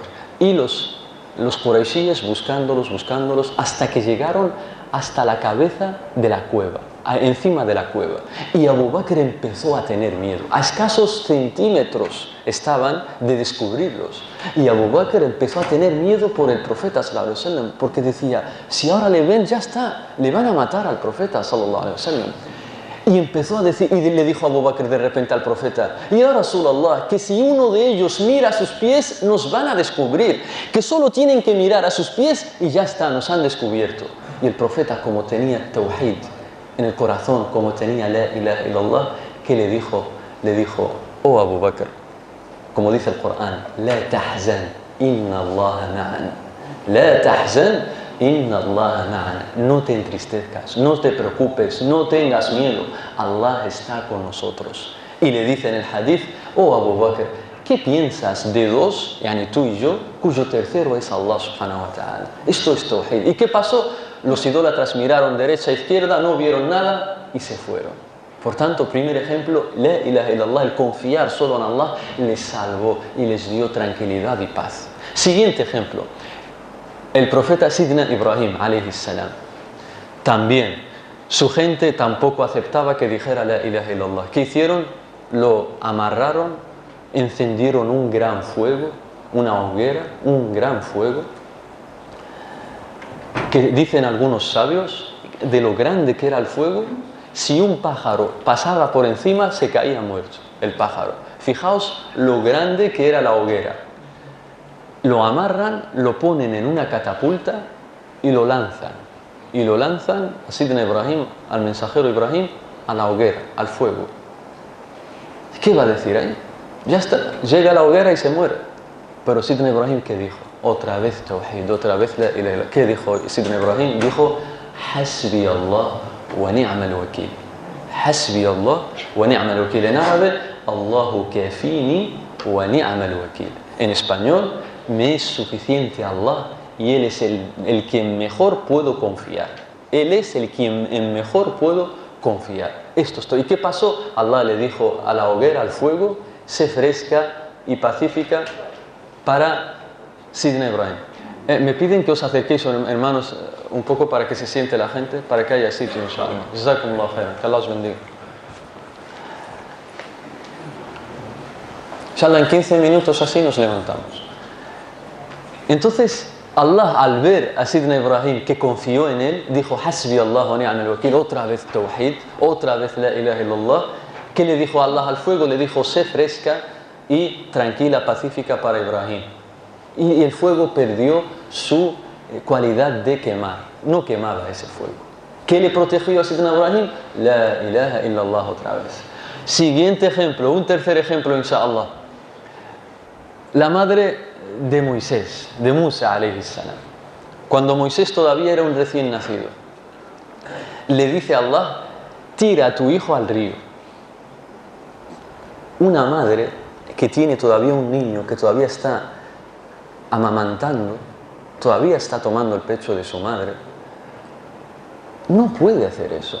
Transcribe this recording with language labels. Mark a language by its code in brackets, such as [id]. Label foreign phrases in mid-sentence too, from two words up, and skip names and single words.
[es] Y los quraishíes buscándolos, hasta que llegaron hasta la cabeza de la cueva, encima de la cueva. Y Abu Bakr empezó a tener miedo. A escasos centímetros estaban de descubrirlos. Y Abu Bakr empezó a tener miedo por el profeta [ar] صلى الله عليه وسلم, [es] porque decía: si ahora le ven, ya está, le van a matar al profeta [ar] صلى الله عليه وسلم. [es] Y empezó a decir, y le dijo Abu Bakr de repente al profeta: [ar] يا رسول الله, [es] que si uno de ellos mira a sus pies, nos van a descubrir, que solo tienen que mirar a sus pies y ya está, nos han descubierto. Y el profeta, como tenía tawhid en el corazón, como tenía [ar] لا إله إلا الله, [es] ¿qué le dijo? Le dijo: oh Abu Bakr, como dice el Corán, [ar] لا تحزن إن الله معنا. لا تحزن إن الله معنا. [es] No te entristezcas, no te preocupes, no tengas miedo, Allah está con nosotros. Y le dice en el hadith: oh Abu Bakr, ¿qué piensas de 2, yani tú y yo, cuyo tercero es [ar] الله سبحانه وتعالى? [es] Esto es tawhid. ¿Y qué pasó? Los idólatras miraron derecha e izquierda, no vieron nada y se fueron. Por tanto, primer ejemplo, [ar] لا إله إلا الله, [es] el confiar solo en Allah, les salvó y les dio tranquilidad y paz. Siguiente ejemplo, el profeta Sidna Ibrahim, [ar] عليه السلام. [es] También, su gente tampoco aceptaba que dijera [ar] لا إله إلا الله. [es] ¿Qué hicieron? Lo amarraron, encendieron un gran fuego, una hoguera, un gran fuego, que dicen algunos sabios, de lo grande que era el fuego, si un pájaro pasaba por encima, se caía muerto el pájaro. Fijaos lo grande que era la hoguera. Lo amarran, lo ponen en una catapulta y lo lanzan. Y lo lanzan a Sidna Ibrahim, al mensajero Ibrahim, a la hoguera, al fuego. ¿Qué va a decir ahí? Ya está, llega a la hoguera y se muere. Pero Sidna Ibrahim, ¿qué dijo? Otra vez tawhid, otra vez [ar] لا إله إلا الله. [es] ¿Qué dijo Sidna Ibrahim? Dijo: [ar] حسبي الله ونعم الوكيل. حسبي الله ونعم الوكيل. [es] En árabe, [ar] الله كافيني ونعم الوكيل. [es] En español, me es suficiente Allah y Él es el quien mejor puedo confiar. Él es el quien en mejor puedo confiar. Esto estoy. ¿Y qué pasó? Allah le dijo a la hoguera, al fuego, sé fresca y pacífica para Sidna Ibrahim. Me piden que os acerquéis, hermanos, un poco para que se siente la gente, para que haya sitio, inshallah. [ar] جزاكم الله خيرا. [es] Que Allah os bendiga. Inshallah, en 15 minutos así nos levantamos. Entonces, Allah, al ver a Sidna Ibrahim que confió en él, dijo: [ar] حسبي الله ونعم الوكيل. [es] Otra vez Tawhid, otra vez [ar] لا إله إلا الله. [es] ¿Qué le dijo Allah al fuego? Le dijo: sé fresca y tranquila, pacífica para Ibrahim. Y el fuego perdió su cualidad de quemar. No quemaba ese fuego. ¿Qué le protegió a Sidna Ibrahim? [ar] لا إله إلا الله otra vez. [es] Siguiente ejemplo, un tercer ejemplo, inshallah. La madre de Moisés, de Musa [ar] عليه السلام. [es] Cuando Moisés todavía era un recién nacido, le dice a Allah: tira a tu hijo al río. Una madre que tiene todavía un niño que todavía está amamantando, todavía está tomando el pecho de su madre, no puede hacer eso.